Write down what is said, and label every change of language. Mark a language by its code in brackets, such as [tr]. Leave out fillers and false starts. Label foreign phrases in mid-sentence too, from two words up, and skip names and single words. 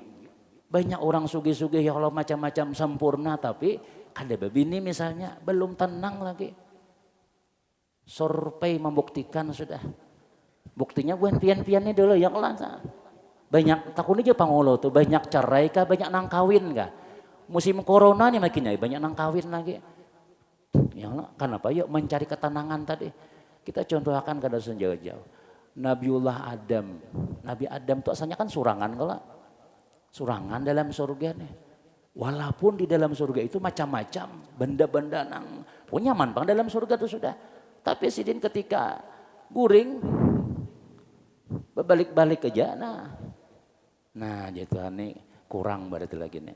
[bjn] Banyak orang sugih-sugih [ar] يا الله [bjn] macam-macam sempurna tapi kada babini misalnya belum tenang lagi. Survei membuktikan sudah. Buktinya bukan pian-piannya dulu [ar] يا الله. [bjn] Banyak takun aja pangulo tuh banyak cerai kah, banyak nang kawin kah. Musim corona nih makinnya banyak nang kawin lagi. [ar] يا الله, [bjn] kenapa yuk mencari ketenangan tadi. Kita contohkan kada sejauh-jauh. Nabiullah Adam. Nabi Adam tuh asalnya kan surangan kalau. Surangan dalam surga nih. Walaupun di dalam surga itu macam-macam benda-benda nang punya manfaat dalam surga itu sudah. Tapi sidin ketika guring berbalik-balik aja nah jadi Tuhan nih kurang berarti lagi nih.